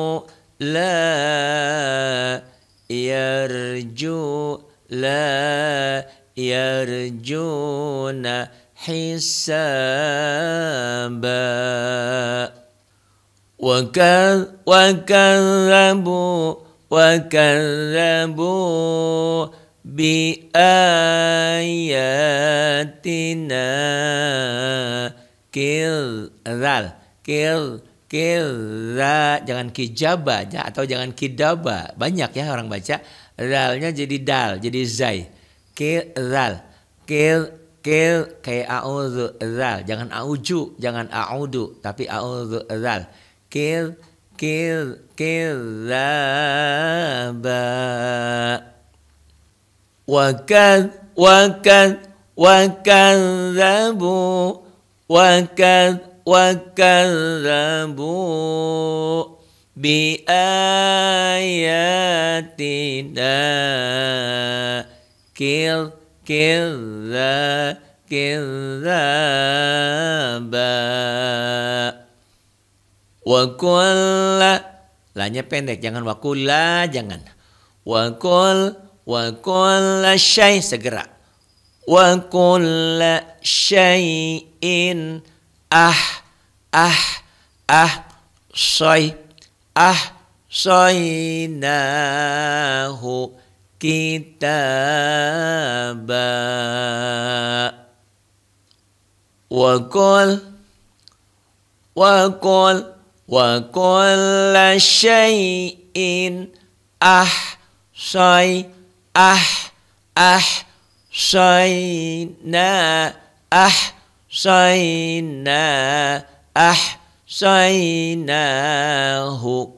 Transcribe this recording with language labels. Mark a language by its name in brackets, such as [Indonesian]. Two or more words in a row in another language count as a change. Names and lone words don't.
[Arabic] لا يرجون حسابا وكذبوا ب [Indonesian] ayatina jangan kijaba atau jangan kidaba, banyak ya orang baca ralnya jadi dal jadi zai. Kayak a'udzu zal, jangan a'uju, jangan a'udu, tapi a'udzu zal. [Arabic] ذابا وكذبوا بآياتنا كذابا وكل, [Indonesian] lanya pendek, jangan [Arabic] وكل, jangan وكل شي, segera وكل شيء أحصيناه كتابا وكل شيء أحصيناه